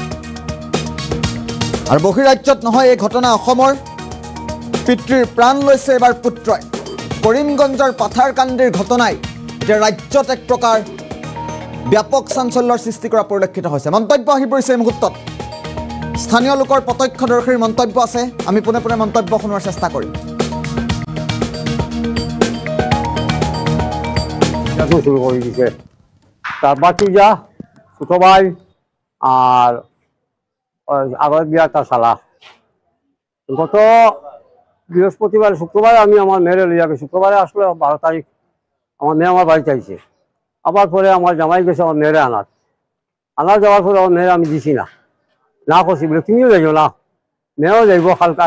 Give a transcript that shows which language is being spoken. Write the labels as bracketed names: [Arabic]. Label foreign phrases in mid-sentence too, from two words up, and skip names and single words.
[Assamese] আৰু বহিৰাজ্যত নহয় এই ঘটনা অসমৰ পিতৃৰ প্ৰাণ লৈছে এবাৰ পুত্ৰই কৰিমগঞ্জৰ পাথাৰকান্দিৰ ঘটনাই এতিয়া ৰাজ্যত এক প্ৰকাৰ ব্যাপক চাঞ্চল্যৰ সৃষ্টি কৰা পৰিলক্ষিত হৈছে মন্তব্য আহি পৰিছে এই মুহূৰ্তত স্থানীয় লোকৰ প্ৰত্যক্ষদৰ্শীৰ মন্তব্য আছে আমি পোনে পোনে মন্তব্য শুনোৱাৰ চেষ্টা কৰিম [Bangla] শুরু করে দিছে তার বাতিজা ছোট ভাই আর আগের বিয়া তার শালা গত বৃহস্পতিবার শুক্রবারে আমি আমার মেয়েরে লিয়ে যাবে শুক্রবারে আসলে 12 তারিখ আমার মেয়ে আমার বাড়ি চাইছে আবার পরে আমার জামাই গেছে আমার মেয়েরে আনার যাওয়ার পরে আমার মেয়েরে আমি দিছি না না করছি বলে তুমিও যাইও না, মেয়েও যাইব কালকে।